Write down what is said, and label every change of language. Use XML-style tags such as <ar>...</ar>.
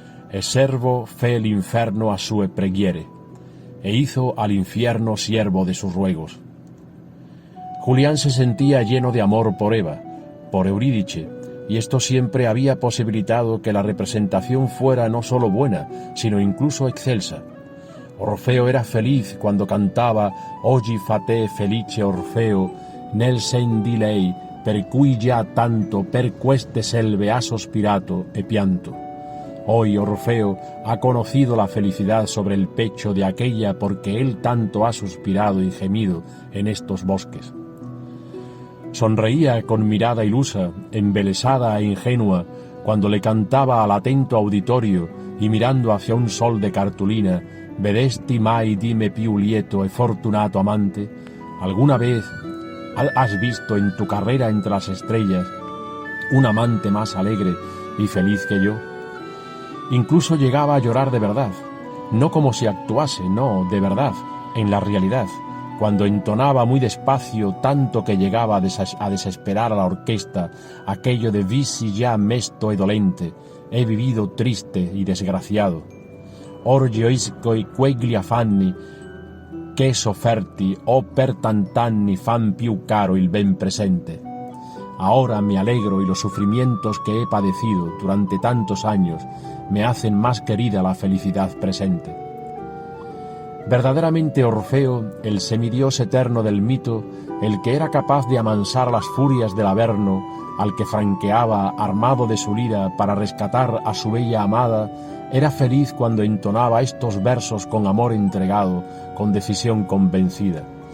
<it>«E servo fe l'inferno a sue preghiere,</it> <es>e hizo al infierno siervo de sus ruegos». Julián se sentía lleno de amor por Eva, por Eurídice, y esto siempre había posibilitado que la representación fuera no solo buena, sino incluso excelsa. Orfeo era feliz cuando cantaba</es> <it>«Oggi fa te felice Orfeo, nel sen di lei, per cui già tanto per queste selve ha sospirato e pianto».</it> <es>Hoy Orfeo ha conocido la felicidad sobre el pecho de aquella porque él tanto ha suspirado y gemido en estos bosques. Sonreía con mirada ilusa, embelesada e ingenua, cuando le cantaba al atento auditorio y mirando hacia un sol de cartulina:</es> <it>«Vedesti mai di me più lieto e fortunato amante».</it> <es>¿Alguna vez has visto en tu carrera entre las estrellas un amante más alegre y feliz que yo? Incluso llegaba a llorar de verdad, no como si actuase, no, de verdad, en la realidad, cuando entonaba muy despacio, tanto que llegaba a desesperar a la orquesta aquello de</es> <it>«Visi già mesto e dolente»,</it> <es>he vivido triste y desgraciado.</es> <it>«Or gioisco quegli affanni che sofferti o per tant'anni fan più caro il ben presente».</it> <es>Ahora me alegro y los sufrimientos que he padecido durante tantos años me hacen más querida la felicidad presente. Verdaderamente Orfeo, el semidios eterno del mito, el que era capaz de amansar las furias del Averno, al que franqueaba armado de su lira para rescatar a su bella amada, era feliz cuando entonaba estos versos con amor entregado, con decisión convencida.</es>